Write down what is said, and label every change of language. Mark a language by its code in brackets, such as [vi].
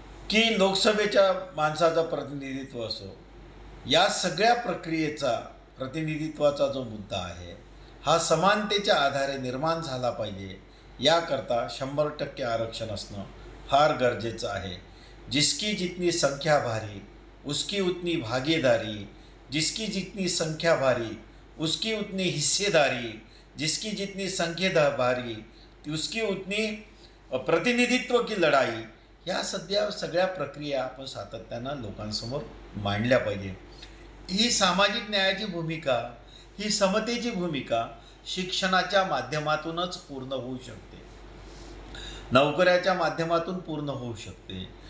[mr] की लोकसभेच्या माणसाचं प्रतिनिधित्व असो, या सगळ्या प्रक्रियेचा प्रतिनिधित्वाचा जो मुद्दा आहे हा समानतेच्या आधारे निर्माण झाला पाहिजे. याकरता 100% आरक्षण असणं फार गरजेचं आहे. [hi] जिसकी जितनी संख्या भारी उसकी उतनी भागीदारी, जिसकी जितनी संख्या भारी उसकी उतनी हिस्सेदारी, जिसकी जितनी संख्या भारी उसकी उतनी प्रतिनिधित्व की लढाई. [mr] या सगळ्या प्रक्रिया आपण सातत्यानं लोकांसमोर मांडल्या पाहिजे. ही सामाजिक न्यायाची भूमिका, ही समतेची भूमिका शिक्षणाच्या माध्यमातूनच पूर्ण होऊ शकते, नोकऱ्याच्या माध्यमातून पूर्ण होऊ शकते.